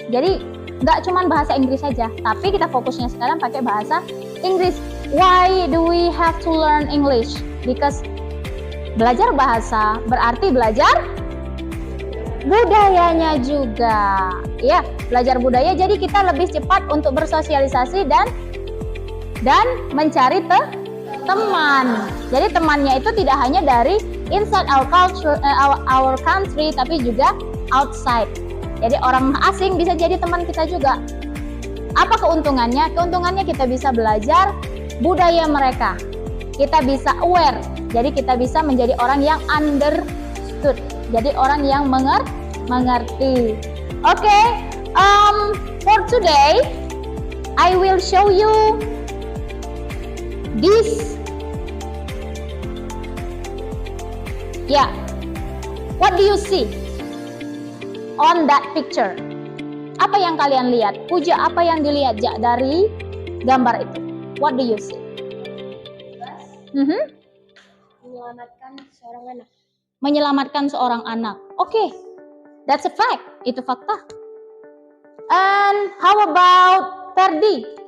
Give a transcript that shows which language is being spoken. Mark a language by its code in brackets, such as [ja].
[id] Jadi nggak cuma bahasa Inggris saja, tapi kita fokusnya sekarang pakai bahasa Inggris. [en] Why do we have to learn English? Because [id] belajar bahasa berarti belajar budayanya juga. Ya, belajar budaya jadi kita lebih cepat untuk bersosialisasi dan mencari teman. Jadi temannya itu tidak hanya dari [en] inside our culture, our country, [id] tapi juga outside. Jadi orang asing bisa jadi teman kita juga. Apa keuntungannya? Keuntungannya kita bisa belajar budaya mereka. Kita bisa aware. Jadi kita bisa menjadi orang yang understood. Jadi orang yang mengerti. [en] Okay, for today I will show you this. Yeah, what do you see on that picture? [id] Apa yang kalian lihat? Puja, apa yang dilihat dari gambar itu? [en] What do you see? [id] Menyelamatkan seorang anak. Menyelamatkan seorang anak. Oke, [en] that's a fact. [id] Itu fakta. [en] And how about Ferdi?